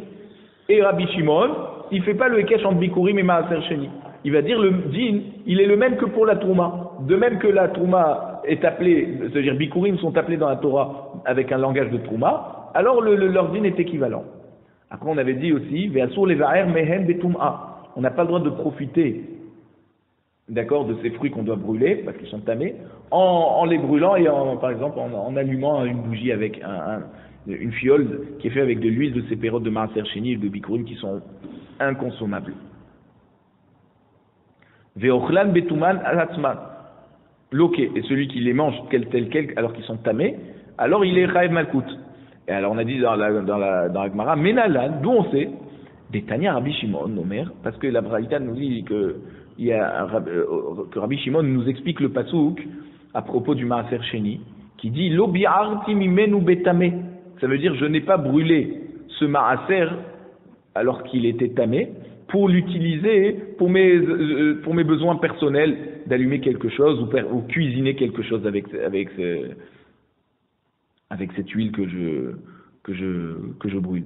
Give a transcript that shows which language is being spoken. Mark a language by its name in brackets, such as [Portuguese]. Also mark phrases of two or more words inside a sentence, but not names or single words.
[French] Et Rabbi Shimon, il ne fait pas le Hekesh entre Bikurim et [Hebrew] מעשר שני. [French] Il va dire le din, il est le même que pour la Trouma. De même que la Trouma est appelée, c'est-à-dire Bikurim sont appelés dans la Torah avec un langage de Trouma, alors leur din est équivalent. Après on avait dit aussi, [Hebrew] ואסור לבער מהן בטומאה. [French] On n'a pas le droit de profiter d'accord, de ces fruits qu'on doit brûler, parce qu'ils sont tamés, en les brûlant et par exemple en allumant une bougie avec une fiole qui est faite avec de l'huile de ces pérodes de [Hebrew] מעשר שני [French] et de Bikurim qui sont inconsommables. [Hebrew] ואוכלן בטומאתן על עצמן. Loqué, [French] et celui qui les mange tel quel alors qu'ils sont tamés, alors il est [Hebrew] חייב מלקות. [French] Et alors on a dit dans la Gemara, Menalan, d'où on sait, des Tanya Rabbi Shimon, Omer, parce que la Braïta nous dit que Rabbi Shimon nous explique le pasouk à propos du Maaser Sheni, qui dit [Hebrew] לא ביערתי ממנו בטמא. [French] Ça veut dire je n'ai pas brûlé ce Maaser alors qu'il était tamé pour l'utiliser pour mes besoins personnels d'allumer quelque chose ou cuisiner quelque chose avec cette huile que je brûle.